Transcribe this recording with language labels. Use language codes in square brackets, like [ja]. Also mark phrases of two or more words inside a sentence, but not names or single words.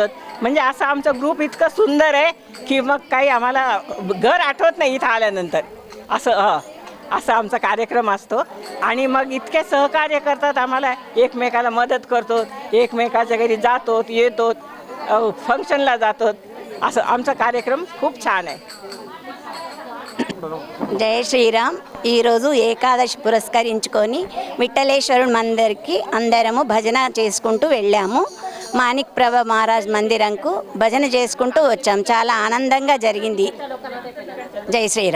[mr] म्हणजे असं आमचं ग्रुप इतकं सुंदर आहे की मग काही आम्हाला घर आठवत नाही इथं आल्यानंतर. असं आमचा कार्यक्रम असतो. आणि मग इतके सहकार्य करतात आम्हाला, एकमेकाला मदत करतो, एकमेकाच्या घरी जातो, येतो, फंक्शनला जातो. असं आमचा कार्यक्रम खूप छान आहे. [te] జై శ్రీరామ్. ఈరోజు ఏకాదశి పురస్కరించుకొని విఠలేశ్వరుని మందిర్కి అందరము భజన చేసుకుంటూ వెళ్ళాము. మాణిక్ ప్రభ మహారాజ్ మందిరంకు భజన చేసుకుంటూ వచ్చాము. చాలా ఆనందంగా జరిగింది. జై శ్రీరామ్.